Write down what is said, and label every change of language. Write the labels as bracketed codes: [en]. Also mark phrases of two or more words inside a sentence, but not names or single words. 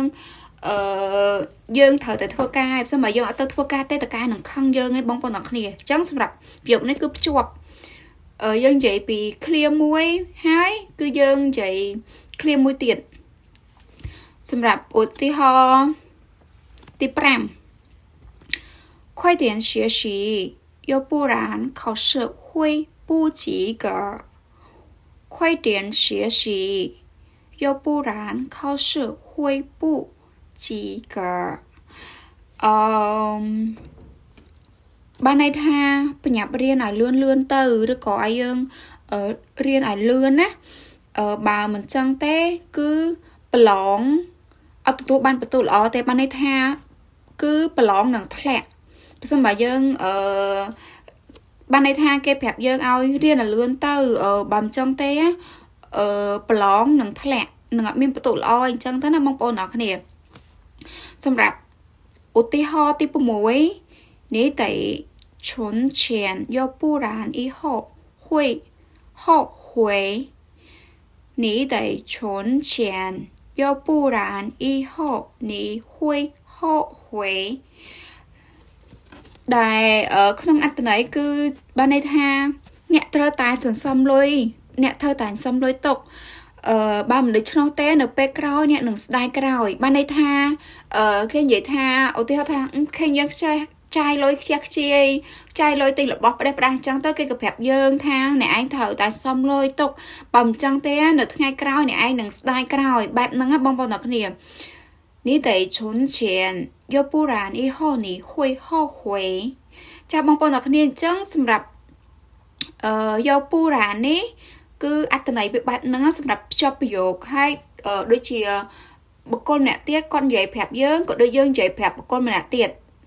[km] យើងត្រូវតែធ្វើការហើយបើសិនបើយើងអត់ទៅធ្វើការទេតកែនឹងខឹងយើងឯងបងប្អូនអ្នក គ្នាអញ្ចឹងសម្រាប់ប្រយោគនេះគឺភ្ជាប់យើងនិយាយពីឃ្លាមួយហើយគឺយើងនិយាយឃ្លាមួយទៀតសម្រាប់ឧទាហរណ៍ទី5 [zh] 快点学习要不然考试会不及格快点学习要不然考试会不及格 [km] បានន័យថាប្រញាប់រៀនឲ្យលឿនទៅឬក៏ឲ្យយើងរៀនឲ្យលឿនណាបើមិនចឹងទេគឺប្រឡងអត់ទទួលបានបន្ទុកល្អទេបានន័យថាគឺប្រឡងនឹងធ្លាក់បើមិនបើយើង បានន័យថាគេប្រាប់យើងឲ្យរៀនឲ្យលឿនទៅបើមិនចឹងទេប្រឡងនឹងធ្លាក់នឹងអត់មានបន្ទុកល្អអញ្ចឹងទៅណាបងប្អូនអរគ្នាសម្រាប់ឧទាហរណ៍ទី6នេះតែ [zh] 存钱要不然以后会后悔你得存钱要不然以后你会后悔 [km] ដែលក្នុងអត្ថន័យគឺបានន័យថាអ្នកត្រូវតែសន្សំលុយអ្នកត្រូវតែសន្សំលុយទុកបើមិនដូច្នោះទេនៅពេលក្រោយអ្នកនឹង ស្ដាយក្រោយបានន័យថាគេនិយាយថាឧទាហរណ៍ថាឃើញយើងចាយលុយខ្ជះខ្ជាយចាយលុយទិញរបស់ ផ្ដេសផ្ដាស់អញ្ចឹងទៅគេក៏ប្រាប់យើងថាអ្នកឯងត្រូវតែសន្សំលុយទុកបើមិនអញ្ចឹងទេនៅថ្ងៃក្រោយអ្នកឯងនឹងស្ដាយក្រោយបែបហ្នឹងណាបងប្អូនអ្នកគ្នានេះតែ [zh] 存钱要不然以后你会后悔 [km] ចាបងប្អូនអ្នកគ្នាអញ្ចឹងសម្រាប់យកពូរ៉ានេះគឺអត្ថន័យវាបែបហ្នឹងសម្រាប់ភ្ជាប់ប្រយោគហើយដូចជាបុគ្គលម្នាក់ទៀតគាត់និយាយប្រាប់យើងក៏ដូចយើងនិយាយប្រាប់បុគ្គលម្នាក់ទៀត